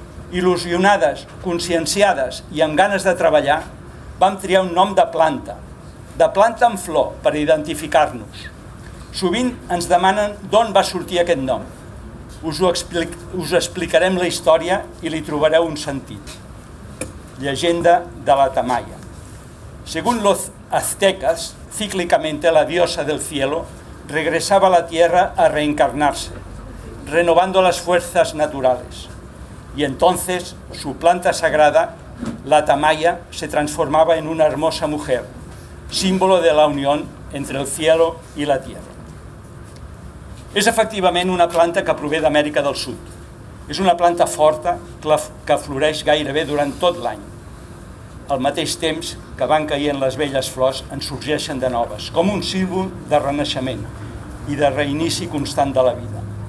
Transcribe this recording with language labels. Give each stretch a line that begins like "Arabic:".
Catalan: Il·lusionades, conscienciades i amb ganes de treballar, vam triar un nom de planta en flor per identificar-nos. Sovint ens demanen d'on va sortir aquest nom. Us explicarem la història i li trobareu un sentit. Llegenda de la Tamaia.
Spanish: Según los aztecas, cíclicamente la diosa del cielo regresaba a la tierra a reencarnarse, renovando las fuerzas naturales. Y entonces su planta sagrada, la Tamaia, se transformaba en una hermosa mujer, símbolo de la unión entre el cielo y la tierra.
Catalan: És efectivament una planta que prové d'Amèrica del Sud. És una planta forta que floreix gairebé durant tot l'any. Al mateix temps que van caient les velles flors, en sorgeixen de noves, com un símbol de renaixement i de reinici constant de la vida.